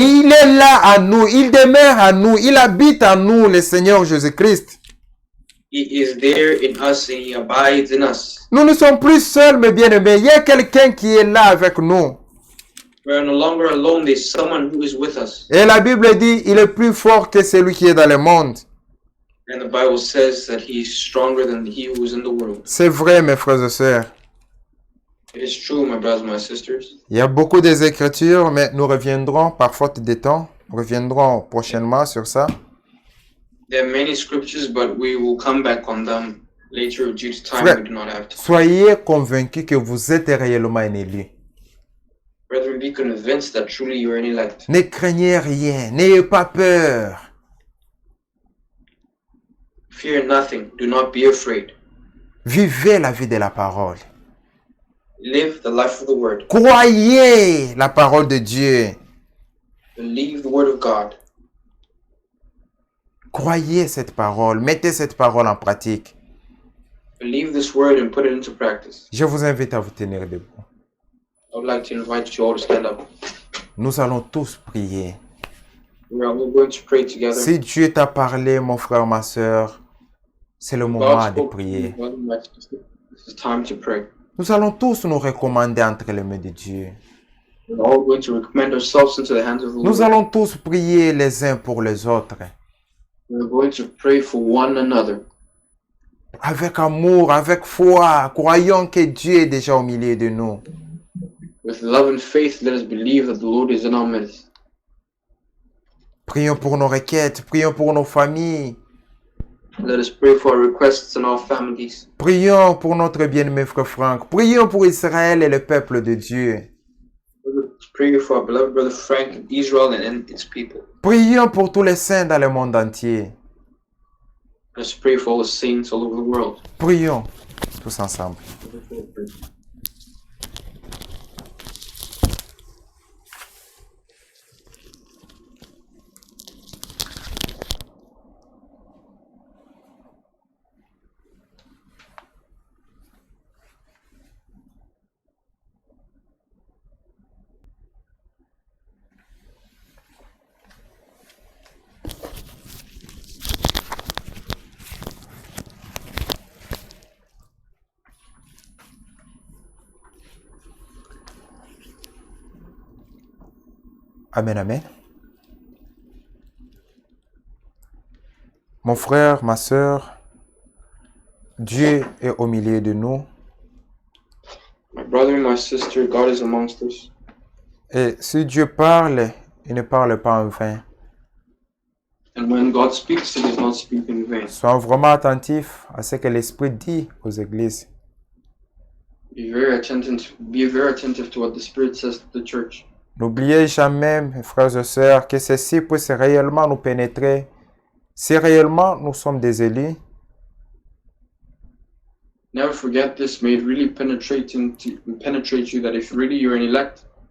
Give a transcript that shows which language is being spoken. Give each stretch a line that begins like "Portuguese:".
French: Il est là à nous, il demeure à nous, il habite en nous, le Seigneur Jésus-Christ.
English: He is there in us and he abides in us.
French: Nous ne sommes plus seuls, mes bien-aimés. Il y a quelqu'un qui est là avec nous.
English: We are no longer alone. There's someone who is with us.
French: Et la Bible dit, il est plus fort que celui qui est dans le monde.
English: And the Bible says that he is stronger than he who is in the world.
French: C'est vrai, mes frères et sœurs.
English: It is true, my brothers and my sisters.
French: Il y a beaucoup des écritures, mais nous reviendrons par faute de temps. Nous reviendrons prochainement sur ça.
English: There are many scriptures, but we will come back on them later due to time.
French: Frère,
English: We do not have time.
French: soyez convaincus que vous êtes réellement un élu.
English: Brethren, be convinced that truly you are an elect.
French: Ne craignez rien, n'ayez pas peur.
English: Fear nothing. Do not be afraid.
French: Vivez la vie de la parole.
English: Live the life of the word.
French: Croyez la parole de Dieu.
English: Believe the word of God.
French: Croyez cette parole. Mettez cette parole en pratique.
English: Believe this word and put it into practice.
French: Je vous invite à vous tenir debout.
English: I would like to invite you all to stand up.
French: Nous allons tous prier.
English: We are all going to pray together.
French: Si Dieu t'a parlé, mon frère, ma soeur, c'est le moment
English: God
French: de
English: spoke to
French: prier.
English: you, brother and my sister. This is time to pray.
French: Nous allons tous nous recommander entre les mains de Dieu.
English: We're all going to recommend ourselves into the hands of the
French: Nous
English: Lord.
French: allons tous prier les uns pour les autres.
English: We're going to pray for one another.
French: Avec amour, avec foi, croyons que Dieu est déjà au milieu de nous.
English: With love and faith, let us believe that the Lord is in our midst.
French: Prions pour nos requêtes, prions pour nos familles.
English: Let us pray for our requests and our families.
French: Prions pour notre bien-aimé frère Franck. Prions pour Israël et le peuple de Dieu.
English: Let us pray for our beloved brother Frank and Israel and its people.
French: Prions pour tous les saints dans le monde entier.
English: Let us pray for all the saints all over the world.
French: Prions tous ensemble. Amen, amen. Mon frère, ma sœur, Dieu est au milieu de nous.
English: My brother and my sister, God is amongst us.
French: Et si Dieu parle, il ne parle pas en vain.
English: And when God speaks, He does not speak in vain.
French: Soyons vraiment attentifs à ce que l'Esprit dit aux églises.
English: Be very attentive to what the Spirit says to the church.
French: N'oubliez jamais, mes frères et sœurs, que ceci puisse réellement nous pénétrer. Si réellement nous sommes des élus,
English: Never forget this. May it really penetrate you that if really you're an elect,